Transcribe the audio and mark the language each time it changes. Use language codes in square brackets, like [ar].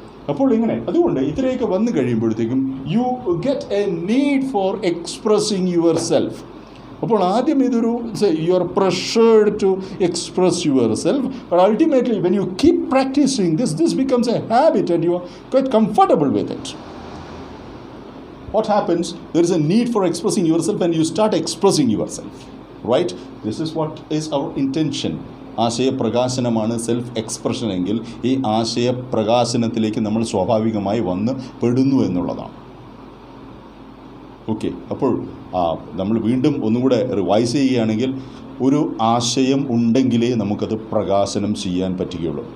[ml] അപ്പോൾ ഇങ്ങനെ അതുകൊണ്ട് ഇതിലേക്ക് വന്നു കഴിയുമ്പോഴത്തേക്കും [en] You get a need for expressing yourself. [ml] അപ്പോൾ ആദ്യം ഇതൊരു [en] You are pressured to express yourself, but ultimately when you keep practising this becomes a habit and you are quite comfortable with it. What happens? There is a need for expressing yourself and you start expressing yourself, right? This is what is our intention. [ml] ആശയപ്രകാശനമാണ് self expression എങ്കിൽ ഈ ആശയപ്രകാശനത്തിലേക്ക് നമ്മൾ സ്വാഭാവികമായി വന്ന് പെടുന്നു എന്നുള്ളതാണ്. Okay, അപ്പോൾ നമ്മൾ വീണ്ടും ഒന്നുകൂടെ റിവൈസ് ചെയ്യുകയാണെങ്കിൽ, ഒരു ആശയം ഉണ്ടെങ്കിലേ നമുക്കത് പ്രകാശനം ചെയ്യാൻ പറ്റുകയുള്ളൂ.